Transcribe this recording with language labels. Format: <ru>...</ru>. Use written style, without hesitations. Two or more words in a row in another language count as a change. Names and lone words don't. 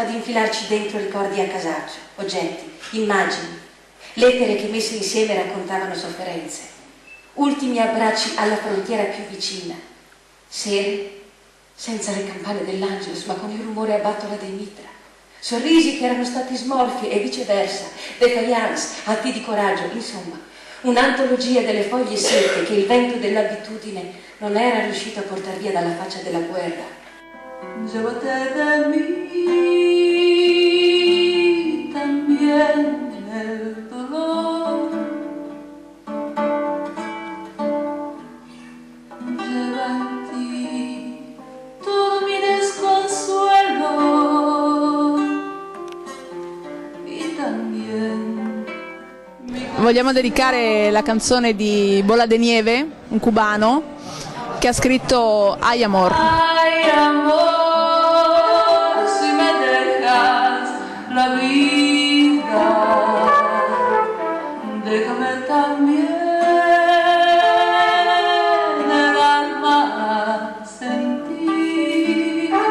<it>ad infilarci dentro ricordi a casaccio, oggetti, immagini, lettere che messe insieme raccontavano sofferenze, ultimi abbracci alla frontiera più vicina, sere senza le campane dell'Angelus ma con il rumore a battola dei mitra, sorrisi che erano stati smorfi e viceversa, défaillance, atti di coraggio, insomma, un'antologia delle foglie secche che il vento dell'abitudine non era riuscito a portar via dalla faccia della guerra.</it> <es>Llévate de mí también el dolor. Lleva en ti todo mi desconsuelo y también.</es> <it>Vogliamo dedicare la canzone di Bola de Nieve, un cubano, che ha scritto Ay amor.</it> <es>Ay amor, si me dejas la vida, déjame también el alma sentir.</es>